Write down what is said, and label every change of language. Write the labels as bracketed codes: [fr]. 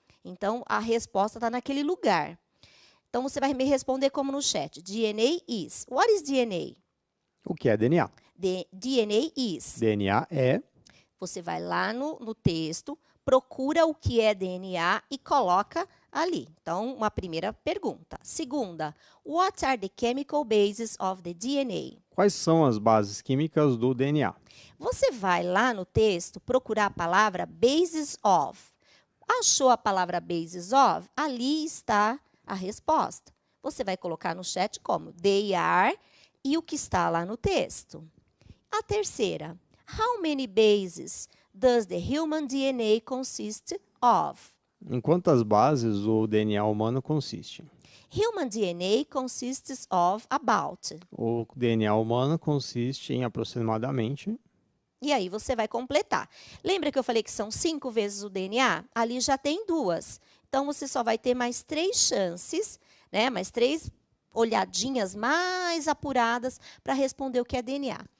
[pt] Então, a resposta está naquele lugar. Então, você vai me responder como no chat. [en] DNA is. What is DNA? [pt] O que é DNA? [en] DNA is. [pt] DNA é... Você vai lá no texto, procura o que é DNA e coloca ali. Então, uma primeira pergunta. Segunda, [en] what are the chemical bases of the DNA? [pt] Quais são as bases químicas do DNA? Você vai lá no texto procurar a palavra [en] bases of. [pt] Achou a palavra [en] bases of? [pt] Ali está a resposta. Você vai colocar no chat como [en] they are [pt] e o que está lá no texto. A terceira, [en] how many bases does the human DNA consist of? [pt] Em quantas bases o DNA humano consiste? [en] Human DNA consists of about. [pt] O DNA humano consiste em aproximadamente... E aí você vai completar. Lembra que eu falei que são 5 vezes o DNA? Ali já tem 2. Então, você só vai ter mais 3 chances, né? Mais 3 olhadinhas mais apuradas para responder o que é DNA.